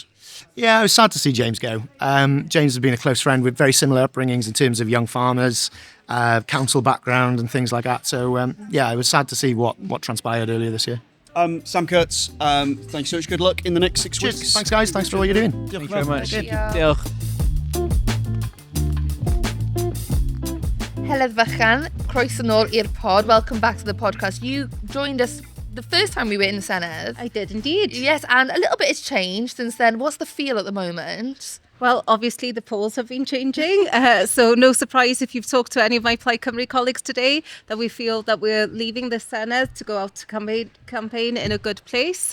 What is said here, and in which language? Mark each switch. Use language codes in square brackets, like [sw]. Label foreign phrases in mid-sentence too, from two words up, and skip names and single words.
[en] Yeah, I was sad to see James go. James has been a close friend with very similar upbringings in terms of young farmers, council background and things like that. So, yeah, I was sad to see what transpired earlier this year. Sam Kurtz, thank you so much. Good luck in the next 6 weeks. Thanks, guys. Thanks for all you're doing. Thank you very much. Yeah. [cy] Diolch. Heledd fychan, croeso nôl i'r pod. [en] Welcome back to the podcast. You joined us the first time we were in the Senedd. I did indeed. Yes, and a little bit has changed since then. What's the feel at the moment? Well, obviously the polls have been changing, so no surprise if you've talked to any of my Plaid Cymru colleagues today that we feel that we're leaving the Senedd to go out to campaign in a good place.